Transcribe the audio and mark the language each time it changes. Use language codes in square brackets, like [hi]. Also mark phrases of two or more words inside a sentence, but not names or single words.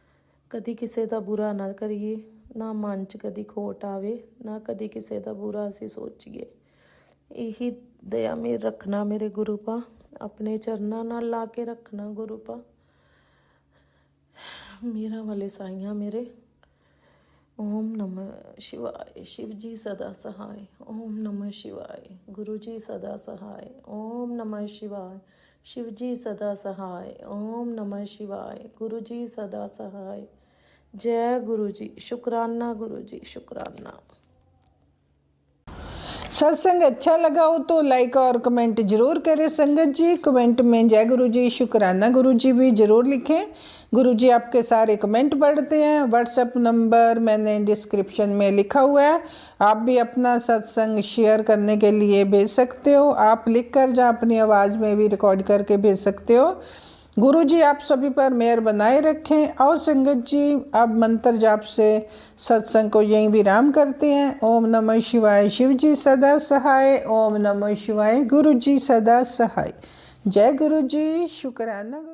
[pa] ਕਦੀ ਕਿਸੇ ਦਾ ਬੁਰਾ ਨਾ ਕਰੀਏ, ਨਾ ਮਨ 'ਚ ਕਦੀ ਖੋਟ ਆਵੇ, ਨਾ ਕਦੀ ਕਿਸੇ ਦਾ ਬੁਰਾ ਅਸੀਂ ਸੋਚੀਏ। ਇਹੀ ਦਇਆ ਮੇਰ ਰੱਖਣਾ ਮੇਰੇ ਗੁਰੂ ਪਾ, ਆਪਣੇ ਚਰਨਾਂ ਨਾਲ ਲਾ ਕੇ ਰੱਖਣਾ ਗੁਰੂ ਪਾ। ਮੇਰਾ ਵਾਲੇ ਸਾਈਆਂ ਮੇਰੇ। [sa] ओम नमः शिवाय। [hi] शिव जी सदा सहाय। [sa] ओम नमः शिवाय। [hi] गुरु जी सदा सहाय। [sa] ओम नमः शिवाय। [hi] शिव जी सदा सहाय। [sa] ओम नमः शिवाय। [hi] गुरु जी सदा सहाय। जय गुरु जी। शुक्राना गुरु जी, शुक्राना। सत्संग अच्छा लगा हो तो लाइक और कमेंट जरूर करें संगत जी। कमेंट में जय गुरु जी, शुक्राना गुरु जी भी जरूर लिखें। गुरु जी आपके सारे कमेंट पढ़ते हैं। व्हाट्सएप नंबर मैंने डिस्क्रिप्शन में लिखा हुआ है, आप भी अपना सत्संग शेयर करने के लिए भेज सकते हो। आप लिख कर जहाँ अपनी आवाज़ में भी रिकॉर्ड करके भेज सकते हो। गुरु जी आप सभी पर मेहर बनाए रखें। और संगत जी अब मंत्र जाप से सत्संग को यहीं विराम करते हैं। [sa] ओम नमः शिवाय। [hi] शिव जी सदा सहाय। [sa] ओम नमः शिवाय। [hi] गुरु जी सदा सहाय। जय गुरु जी, शुक्राना गुरु।